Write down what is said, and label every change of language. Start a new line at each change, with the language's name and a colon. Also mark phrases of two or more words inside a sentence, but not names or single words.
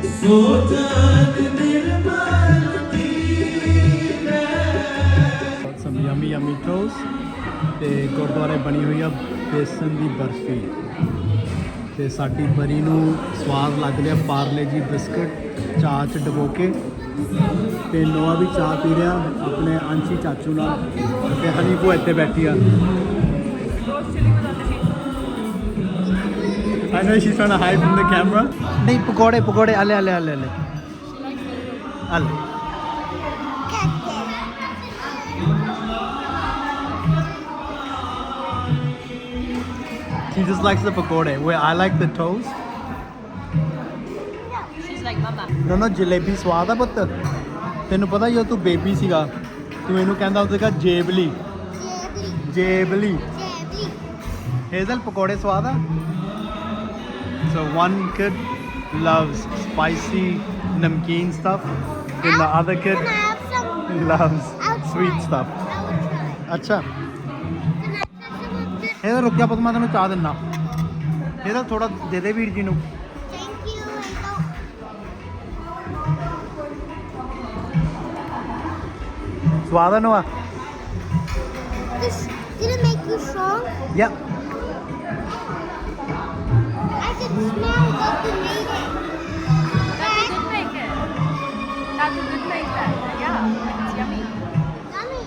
English: some yummy toast
Punjabi: ਤੇ ਗੁਰਦੁਆਰੇ ਬਣੀ ਹੋਈ ਆ ਬੇਸਨ ਦੀ ਬਰਫੀ ਤੇ ਸਾਡੀ ਬਰੀ ਨੂੰ ਸਵਾਦ ਲੱਗ ਰਿਹਾ ਪਾਰਲੇ ਜੀ ਬਿਸਕਟ ਚਾਹ ਚ ਡਬੋ ਕੇ ਤੇ ਨੋਆ ਵੀ ਚਾਹ ਪੀ ਰਿਹਾ ਆਪਣੇ ਅੰਸ਼ੀ ਚਾਚੂ ਨਾਲ ਤੇ ਹਨੀ ਕੋ ਇੱਥੇ ਬੈਠੀ ਆ
English: I know she's trying to hide from the camera.
Punjabi: ਨਹੀਂ ਪਕੌੜੇ ਆਲੇ
English: She just likes the pakode. Where I like the toast. She's like mama. No,
Punjabi: ਜਲੇਬੀ ਸਵਾਦ ਆ ਪੁੱਤ ਤੈਨੂੰ ਪਤਾ ਹੀ ਉਹ ਤੂੰ ਬੇਬੀ ਸੀਗਾ ਤੂੰ ਇਹਨੂੰ ਕਹਿੰਦਾ ਹੁੰਦਾਗਾ ਜੇਬਲੀ ਹੇਜ਼ਲ ਪਕੌੜੇ ਸਵਾਦ ਆ
English: So one kid loves spicy namkeen stuff and the other kid Can I have some? loves I'll sweet try. stuff. I will try.
Punjabi: ਅੱਛਾ
English: Can I try some of this?
Punjabi: ਇਹਦਾ ਰੁਕਿਆ ਪੁੱਤ ਮੈਂ ਤੈਨੂੰ ਚਾਹ ਦਿੰਨਾ ਇਹਦਾ ਥੋੜਾ ਦੇ ਦੇ ਵੀਰ ਜੀ ਨੂੰ
English: Thank you. Hazel.
Punjabi: ਸਵਾਦ ਆ ਨੋਆ
English: This didn't make you strong. ਯਾ I can smell that you made it. Dad did make it. Dad did make that. Yeah, it's yummy. Yummy.